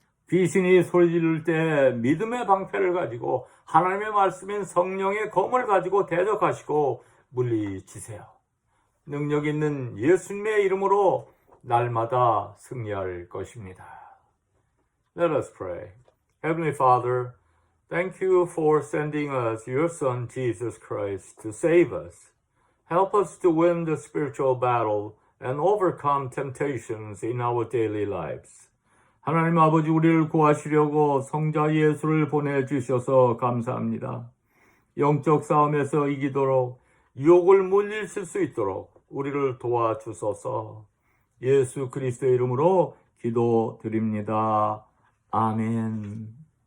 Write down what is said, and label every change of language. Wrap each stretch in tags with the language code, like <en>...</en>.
<ko>귀신이 소리 지를 때 믿음의 방패를 가지고 하나님의 말씀인 성령의 검을 가지고 대적하시고 물리치세요. 능력 있는 예수님의 이름으로 날마다 승리할 것입니다.</ko> <en>Let us pray. Heavenly Father, thank you for sending us your Son, Jesus Christ, to save us. Help us to win the spiritual battle and overcome temptations in our daily lives.</en> <ko>하나님 아버지, 우리를 구하시려고 성자 예수를 보내주셔서 감사합니다. 영적 싸움에서 이기도록 유혹을 물리칠 수 있도록 우리를 도와주소서. 예수 그리스도의 이름으로 기도드립니다. 아멘.</ko>